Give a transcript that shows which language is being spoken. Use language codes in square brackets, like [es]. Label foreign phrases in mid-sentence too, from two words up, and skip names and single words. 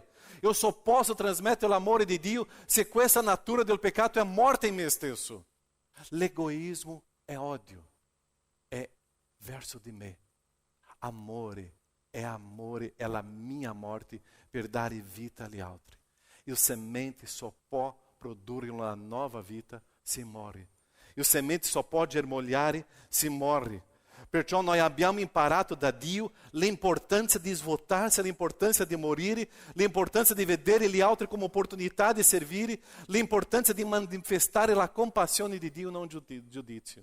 [it] Io só posso trasmettere l'amore di Dio se questa natura del peccato è morta in me stesso. L'egoismo è odio, è verso di me. Amore è la mia morte per dare vita agli altri. Il semente só può produrre una nuova vita se morre. Il semente só può germogliare se morre. Perciò noi abbiamo imparato da Dio l'importanza di svuotarsi, l'importanza di morire, l'importanza di vedere gli altri come opportunità di servire, l'importanza di manifestare la compassione di Dio, non giudizio.